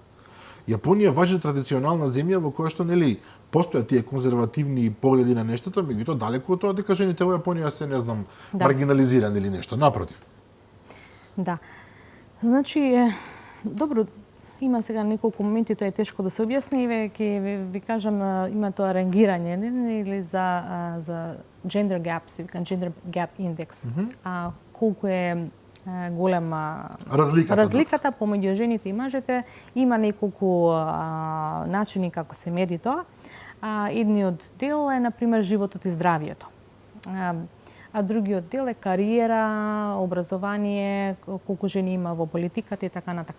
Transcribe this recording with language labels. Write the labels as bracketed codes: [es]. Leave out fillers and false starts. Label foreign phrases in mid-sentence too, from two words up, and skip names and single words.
[mk] Јапонија важи традиционална земја во која што нели постојат тие конзервативни погледи на нештото, меѓутоа далеку од тоа дека жените во Јапонија се, не знам, маргинализирани или нешто, напротив. Да. Значи, добро, има сега неколку моменти, тоа е тешко да се објасни, и ќе ви кажам, има тоа рангирање или за [en] gender gaps, gender gap index. [mk] Колку е голема разликата помеѓу жените и мажите. Има неколку начини како се мери тоа. Едниот дел е, например, животот и здравието. А другиот дел е кариера, образование, колку жени има во политиката и така натака.